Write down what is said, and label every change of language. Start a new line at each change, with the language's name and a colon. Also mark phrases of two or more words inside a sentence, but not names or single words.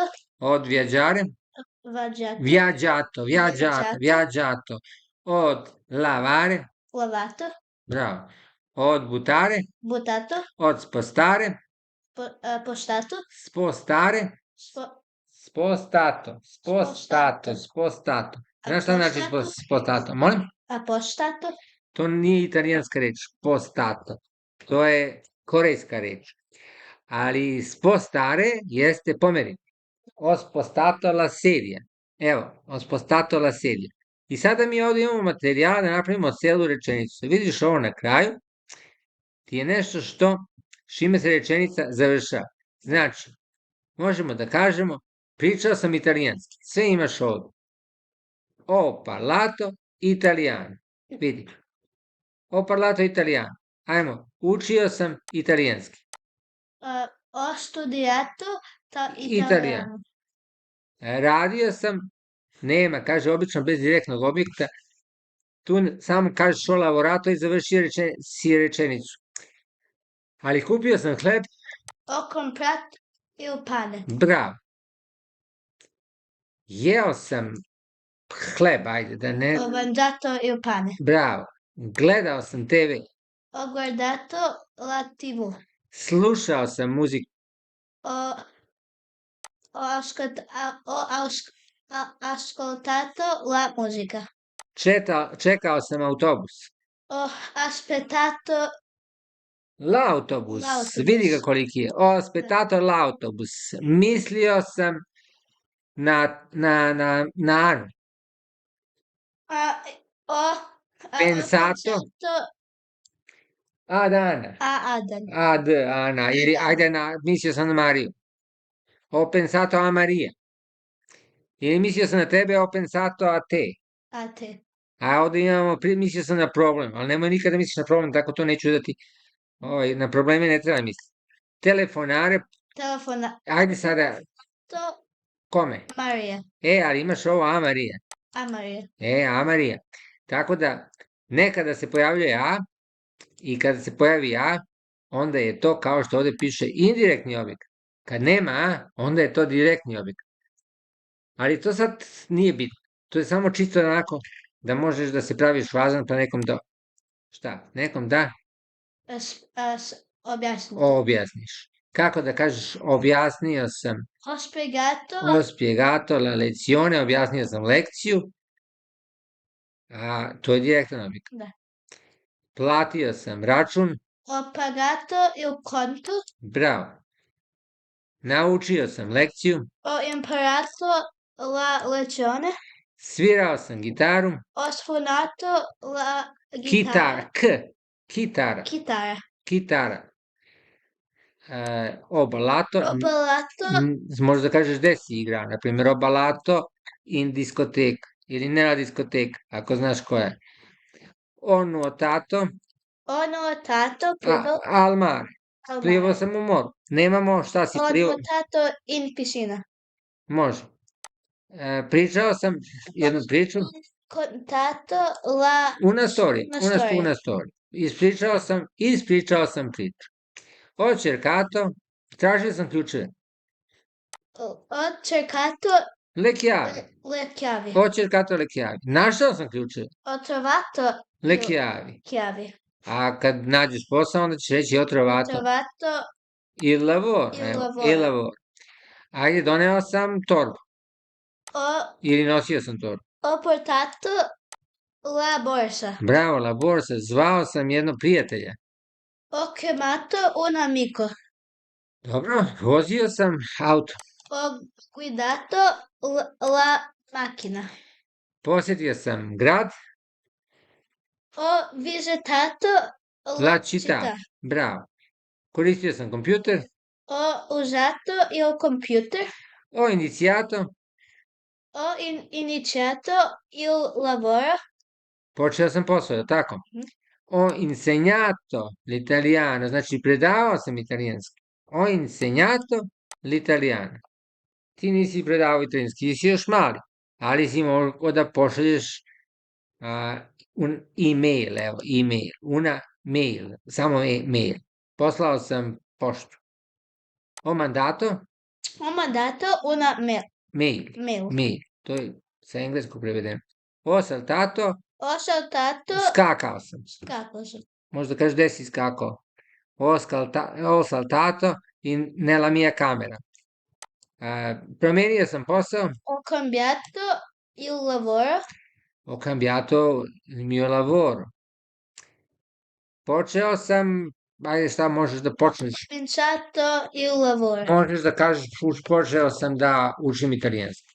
Italian: Od viaggiare? Viaggiato. Od lavare? Lavato. Bravo. Od buttare? Buttato. Od spostare? Postato. Spostare? Spostato.
Serbian: Znaš šta znači spostato? Molim?
Italian: Apostato.
Serbian: To nije italijanska reč, spostato. To je korejska reč. Ali spostare jeste pomeriti.
Italian: Ho spostato la sedia. Evo, ho spostato la sedia.
Serbian: I sada mi ovdje imamo materijal da napravimo celu rečenicu. Vidiš ovo na kraju, ti je nešto čime se rečenica završava. Znači, možemo da kažemo, pričao sam italijanski. Sve imaš ovdje.
Italian: Ho parlato italiano. Vidi. Ho parlato italiano.
Serbian: Ajmo, učio sam italijanski.
Italian: Ho studiato Italiano.
Serbian: Radio sam, nema, kaže obično bez direktnog objekta. Tu samo kažeš
Italian: ho lavorato
Serbian: i završio si rečenicu. Ali kupio sam hleb.
Italian: Ho comprato il pane.
Serbian: Bravo. Jeo sam hleb, ajde da ne...
Italian: Ho mangiato il pane.
Serbian: Bravo. Gledao sam TV.
Italian: Ho guardato la TV.
Serbian: Slušao sam muziku.
Italian: Ho ascoltato la musica.
Serbian: Čekao sam autobus.
Italian: Ho aspettato L'autobus. L'autobus.
Serbian: Vidi ga koliki je.
Italian: Ho aspettato l'autobus.
Serbian: Mislio sam na Anu.
Italian: ho Pensato. Ad Ana. Adam. Ad Ana.
Serbian: Ajde, mislio sam na Mariju.
Italian: Ho pensato a Maria.
Serbian: Ili mislio sam na tebe,
Italian: ho pensato a te. A te.
Serbian: A ovdje imamo, mislio sam na problem, ali nemoj nikada misliš na problem, tako to neću da ti, na probleme ne treba misliti. Telefonare, ajde sada, kome? Marija. Ali imaš ovo a Marija. A Marija. A Marija. Tako da, nekada se pojavljuje a i kada se pojavi a, onda je to kao što ovdje piše indirektni objekat. Kad nema a, onda je to direktni objekat. Ali to sad nije bitno. To je samo čisto onako da možeš da se praviš važan pa nekom da, šta, nekom da Objasnite. objasniš. Kako da kažeš objasnio sam,
Italian: Ho spiegato, ho spiegato la lezione,
Serbian: objasnio sam lekciju, a to je direktan objekat. da. Platio sam račun,
Italian: Ho pagato il conto,
Serbian: bravo. Naučio sam lekciju,
Italian: ho imparato la lezione,
Serbian: svirao sam gitaru,
Italian: ho suonato la
Serbian: kitara, kitara,
Italian: chitarra,
Serbian: kitara. Obalato,
Italian: ho ballato
Serbian: možeš da kažeš gde si igrao, na primjer
Italian: obalato in diskoteka
Serbian: ili
Italian: nella diskoteka,
Serbian: ako znaš koja je.
Italian: Ho nuotato ho nuotato al mare, al
Serbian: plivao
Italian: mare,
Serbian: sam u moru. Nemamo šta si
Italian: ho
Serbian: plivao,
Italian: nuotato in piscina,
Serbian: može. Pričao sam jednu priču,
Italian: contato la una storia, una storia. una storia.
Serbian: Ispričao sam priču.
Italian: Ho cercato,
Serbian: tražio sam ključeve,
Italian: Ho cercato le chiavi, le chiavi, ho cercato le chiavi. Našao sam ključeve, ho trovato le il- chiavi. chiavi,
Serbian: A kad nađeš posao, onda ćeš reći ho
Italian: ho trovato trovato il lavoro. il
Serbian: Evo,
Italian: lavoro. il lavoro.
Serbian: Ajde, doneo sam torbu.
Italian: ho
Serbian: Ili nosio sam torbu.
Italian: Ho portato la borsa. Bravo, la borsa.
Serbian: Zvao sam jednog prijatelja.
Italian: Ho chiamato un amico.
Serbian: Dobro, vozio sam auto.
Italian: Ho guidato la macchina.
Serbian: Posjetio sam grad,
Italian: Ho visitato la città. Bravo.
Serbian: Koristio sam kompjuter.
Italian: Ho usato il computer. Ho iniziato. Ho iniziato il lavoro.
Serbian: Počeo sam posao, je li tako?
Italian: Ho insegnato l'italiano,
Serbian: znači predavao sam italijanski.
Italian: Ho insegnato l'italiano.
Serbian: Ti nisi predavao italijanski, ti si još mali, ali si mogao da pošalješ
Italian: un e-mail,
Serbian: evo, e-mail,
Italian: una mail,
Serbian: samo mail. Poslao sam poštu.
Italian: Ho mandato Ho mandato una mail, mail.
Serbian: to je sa engleskog prevedeno.
Italian: Ho saltato, Ho saltato.
Serbian: skakao sam. Kako sam? Možda kažeš gde si skakao.
Italian: Ho saltato nella mia camera.
Serbian: Promenio sam posao,
Italian: Ho cambiato il lavoro. ho cambiato il mio lavoro.
Serbian: Počeo sam, ajde šta možeš da počneš?
Italian: Cominciato il lavoro.
Serbian: Možeš da kažeš, počeo sam da učim italijanski.